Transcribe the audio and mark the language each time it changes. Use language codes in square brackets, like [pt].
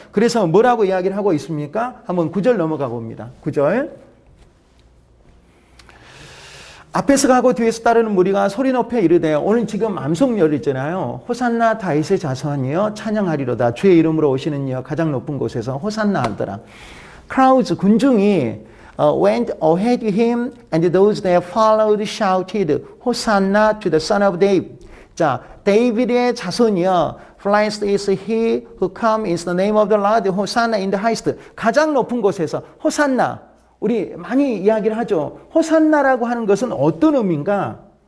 [ko] 그래서 뭐라고 이야기를 하고 있습니까? 한번 9절 넘어가 봅니다. 9절. 앞에서 가고 뒤에서 따르는 무리가 소리 높여 이르되, 오늘 지금 암송열이잖아요. 호산나 다윗의 자손이여 찬양하리로다. 주의 이름으로 오시는 이여 가장 높은 곳에서 호산나 하더라. [en] Crowds, [ko] 군중이 [en] went ahead of him, and those that followed shouted, Hosanna to the son of David. [ko] 자, 데이비드의 자손이여, [en] Blessed is he who comes in the name of the Lord, Hosanna in the highest. [ko] 가장 높은 곳에서 호산나. 우리 많이 이야기를 하죠. 호산나라고 하는 것은 어떤 의미인가?